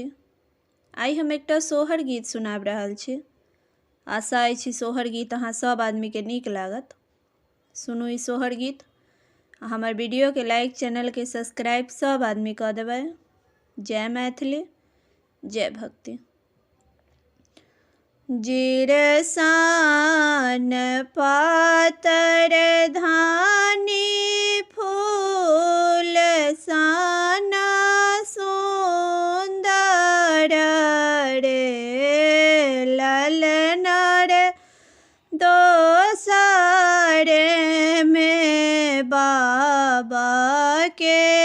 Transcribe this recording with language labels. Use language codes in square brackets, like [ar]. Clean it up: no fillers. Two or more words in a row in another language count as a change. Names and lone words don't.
[mai] आई हम एकटा सोहर गीत सुनाब रहल छी। आशा अछि सोहर गीत अहाँ सब आदमी के नीक लागत। सुनू ई सोहर गीत। हमर वीडियो के लाइक, चैनल के सब्सक्राइब सब आदमी कऽ देबै। जय मैथिली, जय भक्ति। जिरसान पातर धानी फूल साना सुंदर रे ललना रे दोसर में बाबा के